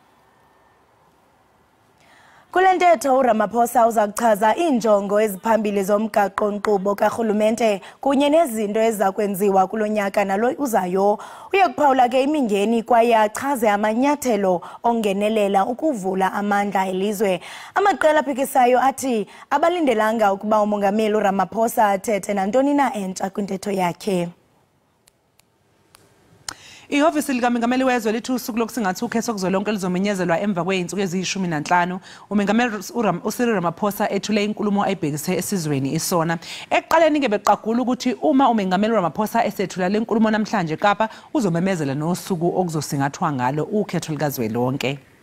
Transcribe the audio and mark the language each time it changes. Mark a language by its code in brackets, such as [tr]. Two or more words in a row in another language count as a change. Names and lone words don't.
[xh] Kule ntetho uRamaphosa uzakuchaza iinjongo eziphambili zomgaqo-nkqubo karhulumente kunye nezinto ezakwenziwa kulo nyaka nalo uzayo. Uyakuphawula ke imingeni kwaye achaze amanyathelo ongenelela ukuvula amandla elizwe. Amaqela aphikisayo athi abalindelanga ukuba umongameli uRamaphosa athethe nantoni na entsha kwintetho yakhe. [zu] Ihhovisi likaMengameli wezwe lithi usuku lokusingatha ukhetho kuzwelonke lizomenyezelwa emva kwey'nsuku eziyi-15 uMengameli uCyril Ramaphosa ethule inkulumo ayibhekise esizweni isona. Ekuqaleni ke beqagula ukuthi uma uMengameli Ramaphosa esethula le nkulumo namhlanje eKapa uzomemezela nosuku okuzosingathwa ngalo ukhetho likazwelonke.